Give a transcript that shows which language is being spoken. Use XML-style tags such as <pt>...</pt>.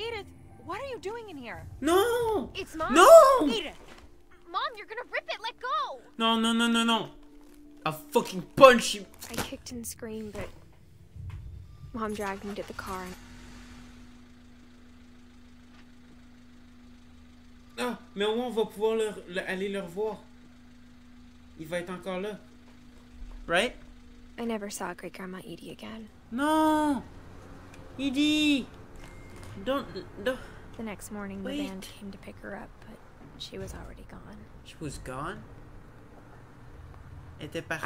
<en>Edith, what are you doing in here? No! It's Mom. No! Edith! Mom, you're gonna rip it. Let go.</en> <fr>Non, non, non, non, non.</fr> <en>I'll fucking punch you. I kicked and screamed, but Mom dragged me to the car.</en> <fr>Ah, mais au moins on va pouvoir aller le revoir. Il va être encore là. Right?</fr> <en>I never saw Great Grandma Edie again. No! Edie! Don't... The next morning, Wait. the band came to pick her up, but she was already gone. She was gone?</en> <fr>Elle était partie.</fr>